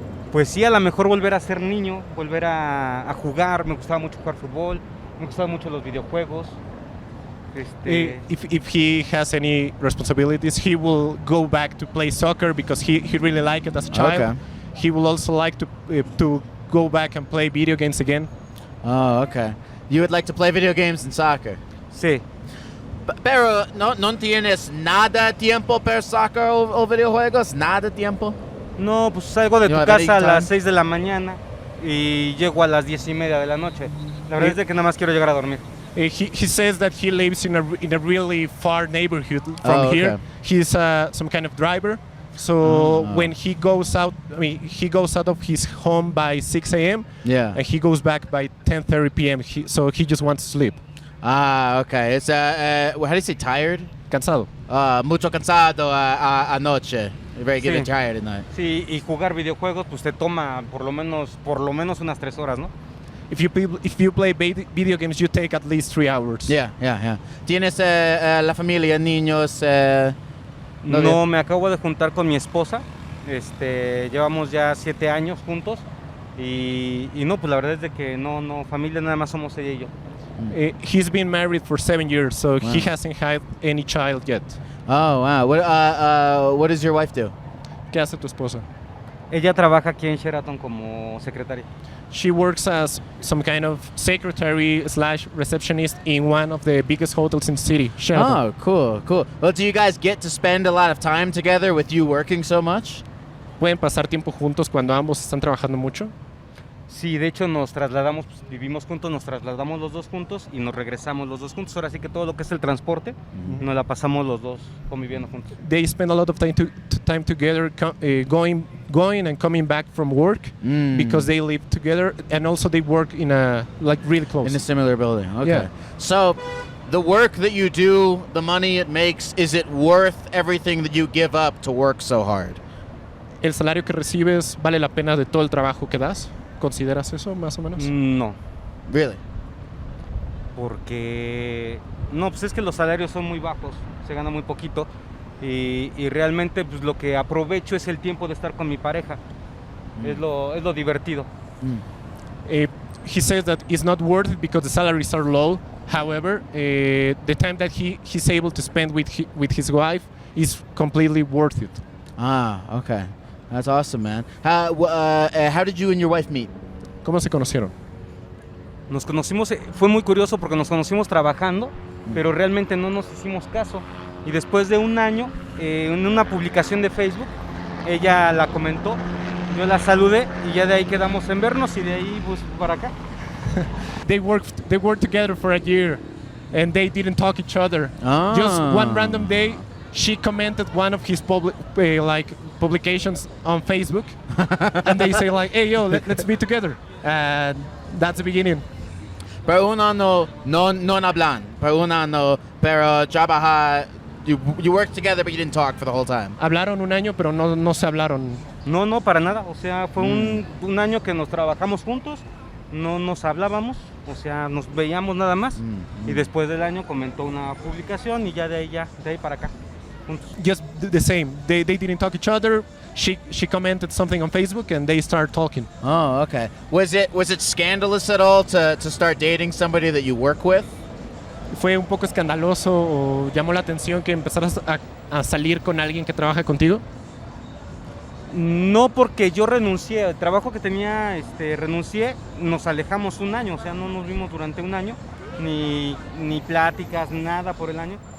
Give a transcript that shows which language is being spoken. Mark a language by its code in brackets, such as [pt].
[es] Pues sí, a lo mejor volver a ser niño, volver a jugar. Me gustaba mucho jugar fútbol, me gustaban mucho los videojuegos. [en] If he has any responsibilities, he will go back to play soccer because he really liked it as a child. Okay. He will also like to go back and play video games again. Oh, okay. You would like to play video games and soccer. [es] Sí. Pero no tienes nada tiempo para soccer o videojuegos, nada tiempo. No, pues salgo de [en] You [es] tu [en] have any [es] casa a [en] time? [es] las 6 de la mañana y llego a las 10:30 de la noche. La verdad es de que nada más quiero llegar a dormir. [en] He says that he lives in a really far neighborhood from Oh, here. okay. He's some kind of driver. So when he goes out, he goes out of his home by 6 a.m. Yeah. and he goes back by 10:30 p.m. So he just wants to sleep. Okay. It's how do you say tired? [es] Cansado. Mucho cansado anoche. [en] You're very getting [es] Sí. [en] tired at night. [es] Sí, y jugar videojuegos pues te toma por lo menos unas 3 horas, ¿no? [en] If you play video games, you take at least 3 hours. Yeah. [es] ¿Tienes la familia, niños? No, me acabo de juntar con mi esposa. Llevamos ya 7 años juntos y no, pues la verdad es de que no, familia nada más somos ella y yo. [en] He's been married for 7 years, so Wow. he hasn't had any child yet. Oh, wow. What does your wife do? [es] ¿Qué hace tu esposa? Ella trabaja aquí en Sheraton como secretaria. [en] She works as some kind of secretary / receptionist in one of the biggest hotels in the city, Sheraton. Oh, cool. Well, do you guys get to spend a lot of time together with you working so much? [es] ¿Pueden pasar tiempo juntos cuando ambos están trabajando mucho? Sí, de hecho nos trasladamos, pues, vivimos juntos, nos trasladamos los dos juntos y nos regresamos los dos juntos. Ahora sí que todo lo que es el transporte, nos la pasamos los dos conviviendo juntos. [en] They spend a lot of time together, going and coming back from work because they live together, and also they work in really close. In a similar building. Okay. Yeah. So, the work that you do, the money it makes, is it worth everything that you give up to work so hard? [es] ¿El salario que recibes vale la pena de todo el trabajo que das? ¿Consideras eso, más o menos? No, [en] Really? [es] porque no, pues es que los salarios son muy bajos, se gana muy poquito y realmente pues lo que aprovecho es el tiempo de estar con mi pareja. Es lo divertido. [en] He says that it's not worth it because the salaries are low. However, the time that he's able to spend with his wife is completely worth it. Okay. That's awesome, man. How did you and your wife meet? [es] ¿Cómo se conocieron? Nos conocimos, fue muy curioso porque nos conocimos trabajando, pero realmente no nos hicimos caso. Y después de un año, en una publicación de Facebook, ella la comentó, yo la saludé y ya de ahí quedamos en vernos y de ahí pues para acá. [en] They worked together for a year, and they didn't talk each other. Just one random day, she commented one of his publications on Facebook, and they say like, "Hey, yo, let's be together." And that's the beginning. [es] Pero un año no hablan. Pero un año, pero trabaja. [en] You worked together, but you didn't talk for the whole time. [es] Hablaron un año, pero no se hablaron. No, para nada. O sea, fue un año que nos trabajamos juntos, no nos hablábamos, o sea, nos veíamos nada más. Y después del año comentó una publicación y ya de ahí para acá. Juntos. [en] Just the same. They didn't talk each other. She commented something on Facebook, and they started talking. Oh, okay. Was it scandalous at all to start dating somebody that you work with? [es] ¿Fue un poco escandaloso o llamó la atención que empezaras a salir con alguien que trabaja contigo? No, porque yo renuncié, el trabajo que tenía, renuncié, nos alejamos un año, o sea, no nos vimos durante un año, ni pláticas, nada por el año.